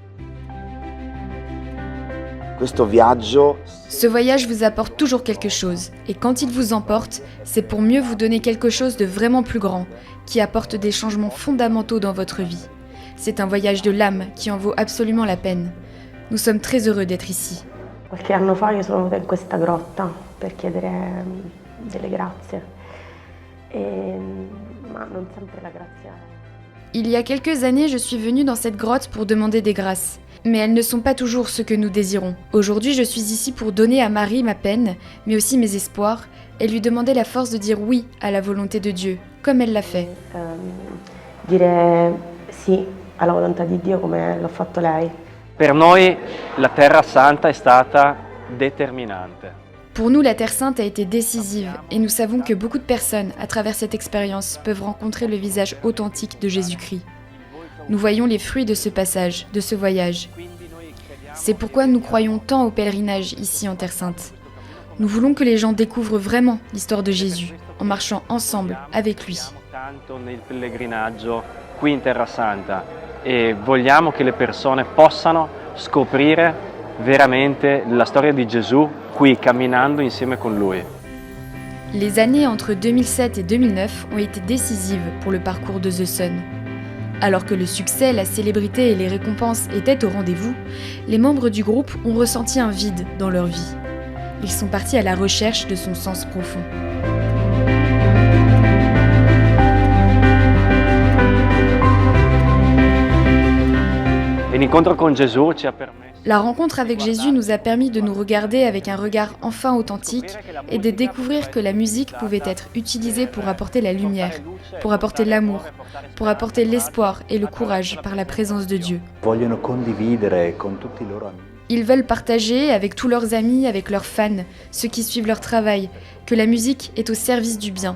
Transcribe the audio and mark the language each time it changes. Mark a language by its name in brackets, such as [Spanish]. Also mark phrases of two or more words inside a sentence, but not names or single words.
[French] Ce voyage vous apporte toujours quelque chose, et quand il vous emporte, c'est pour mieux vous donner quelque chose de vraiment plus grand, qui apporte des changements fondamentaux dans votre vie. C'est un voyage de l'âme qui en vaut absolument la peine. Nous sommes très heureux d'être ici. [Italian] Qualche anno fa io sono venuta in questa grotta per chiedere delle grazie, ma non sempre la grazia. [French] Il y a quelques années, je suis venue dans cette grotte pour demander des grâces. Mais elles ne sont pas toujours ce que nous désirons. Aujourd'hui, je suis ici pour donner à Marie ma peine, mais aussi mes espoirs, et lui demander la force de dire oui à la volonté de Dieu, comme elle l'a fait. [Italian] Dire sì alla volontà di Dio come l'ha fatto lei. Per noi la Terra Santa è stata determinante. [French] Pour nous, la Terre Sainte a été décisive, et nous savons que beaucoup de personnes, à travers cette expérience, peuvent rencontrer le visage authentique de Jésus-Christ. Nous voyons les fruits de ce passage, de ce voyage. C'est pourquoi nous croyons tant au pèlerinage ici en Terre Sainte. Nous voulons que les gens découvrent vraiment l'histoire de Jésus, en marchant ensemble avec lui. [Italian] Nel pellegrinaggio qui in Terra Santa e vogliamo che le persone possano scoprire veramente la storia di Gesù qui camminando insieme con lui. [French] Les années entre 2007 et 2009 ont été décisives pour le parcours de The Sun. Alors que le succès, la célébrité et les récompenses étaient au rendez-vous, les membres du groupe ont ressenti un vide dans leur vie. Ils sont partis à la recherche de son sens profond. [Italian] E l'incontro con Gesù ci ha permesso [French] La rencontre avec Jésus nous a permis de nous regarder avec un regard enfin authentique et de découvrir que la musique pouvait être utilisée pour apporter la lumière, pour apporter l'amour, pour apporter l'espoir et le courage par la présence de Dieu. Ils veulent partager avec tous leurs amis, avec leurs fans, ceux qui suivent leur travail, que la musique est au service du bien.